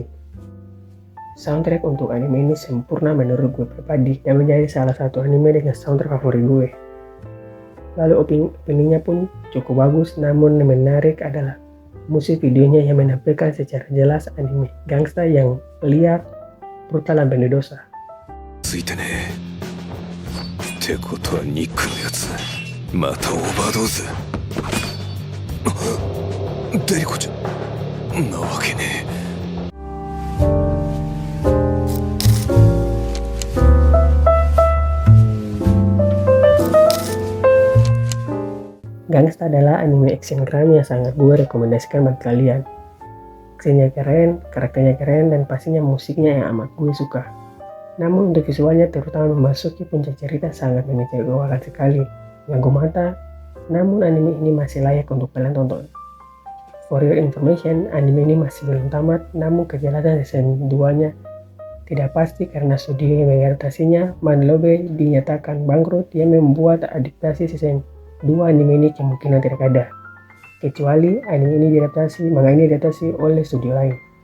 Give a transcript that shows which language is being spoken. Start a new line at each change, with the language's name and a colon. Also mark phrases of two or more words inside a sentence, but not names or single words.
Indonesian: Soundtrack untuk anime ini sempurna menurut gue pribadi dan menjadi salah satu anime dengan soundtrack favorit gue. Lalu openingnya pun cukup bagus, namun yang menarik adalah musik videonya yang menampilkan secara jelas anime gangsta yang liar, brutal dan pendosa.
Japanese: ついてねってことはニックのやつまたオーバードーズ。デリコちゃんなわけねえ。
Indonesian: Gangsta adalah anime
English: action crime
Indonesian: yang sangat gue rekomendasikan bagi kalian. Actionnya keren, karakternya keren, dan pastinya musiknya yang amat gue suka. Namun untuk visualnya terutama memasuki puncak cerita sangat mengecewakan sekali, mengganggu mata, namun anime ini masih layak untuk kalian tonton.
English: For your information,
Indonesian: anime ini masih belum tamat, namun kejelasan season 2-nya tidak pasti karena studio yang mengadaptasinya, Manlobe, dinyatakan bangkrut yang membuat adaptasi season 2 anime ini kemungkinan tidak ada, kecuali anime ini diadaptasi oleh studio lain.